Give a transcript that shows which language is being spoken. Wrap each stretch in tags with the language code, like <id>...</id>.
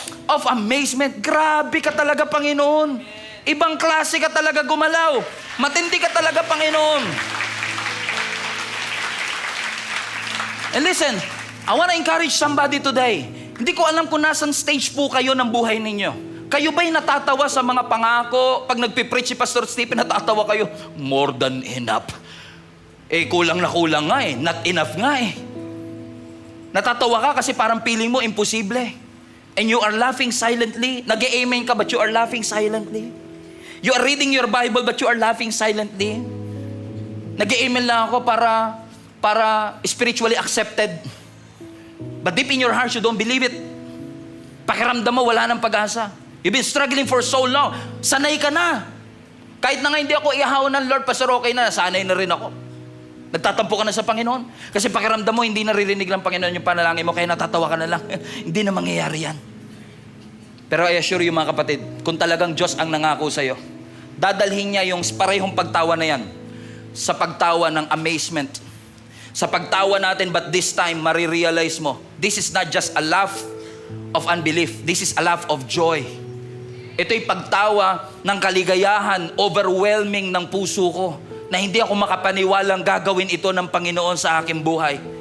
<en>Of amazement.</en> <tl>Grabe ka talaga, Panginoon. Ibang klase ka talaga gumalaw. Matindi ka talaga, Panginoon.</tl> <en>And listen, I want to encourage somebody today.</en> <tl>Hindi ko alam kung nasan stage po kayo ng buhay ninyo. Kayo ba'y natatawa sa mga pangako? Pag nagpipreach si Pastor Stephen, natatawa kayo,</tl> <en>more than enough.</en> <tl>Kulang na kulang nga eh.</tl> <en>Not enough</en> <tl>nga eh. Natatawa ka kasi parang feeling mo imposible.</tl> <en>And you are laughing silently.</en> <tl>Nag-amen ka</tl> <en>but you are laughing silently. You are reading your Bible but you are laughing silently.</en> <tl>Nag-amen lang ako para</tl> <en>spiritually accepted. But deep in your heart, you don't believe it.</en> <tl>Pakiramdam mo, wala nang pag-asa.</tl> <en>You've been struggling for so long.</en> <tl>Sanay ka na. Kahit na nga hindi ako ihaw ng Lord, Pastor, okay na, sanay na rin ako. Nagtatampo ka na sa Panginoon. Kasi pakiramdam mo, hindi naririnig ng Panginoon yung panalangin mo, kaya natatawa ka na lang. Hindi na mangyayari yan. Pero</tl> <en>I assure you</en> <tl>mga kapatid, kung talagang Diyos ang nangako sa'yo, dadalhin niya yung parehong pagtawa na yan sa pagtawa ng amazement. Sa pagtawa natin,</tl> <en>but this time,</en> <tl>marirealize mo,</tl> <en>this is not just a laugh of unbelief. This is a laugh of joy.</en> <tl>Ito'y pagtawa ng kaligayahan, overwhelming ng puso ko, na hindi ako makapaniwalang gagawin ito ng Panginoon sa aking buhay.</tl>